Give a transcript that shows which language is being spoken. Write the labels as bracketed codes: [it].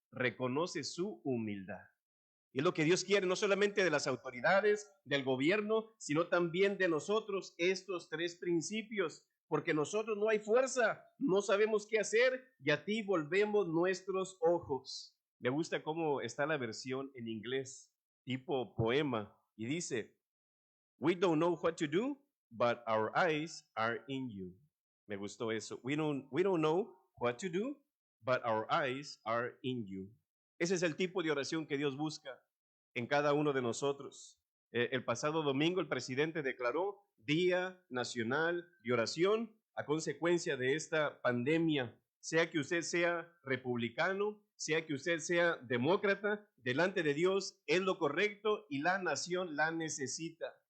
[es] Reconoce su humildad. Y es lo que Dios quiere, no solamente de las autoridades, del gobierno, sino también de nosotros, estos tres principios, porque nosotros no hay fuerza, no sabemos qué hacer, y a ti volvemos nuestros ojos. Me gusta cómo está la versión en inglés, tipo poema, y dice, [en] we don't know what to do, but our eyes are in you. [es] Me gustó eso. [en] We don't know what to do, but our eyes are in you. [es] Ese es el tipo de oración que Dios busca en cada uno de nosotros. El pasado domingo el presidente declaró Día Nacional de Oración a consecuencia de esta pandemia. Sea que usted sea republicano, sea que usted sea demócrata, delante de Dios es lo correcto y la nación la necesita.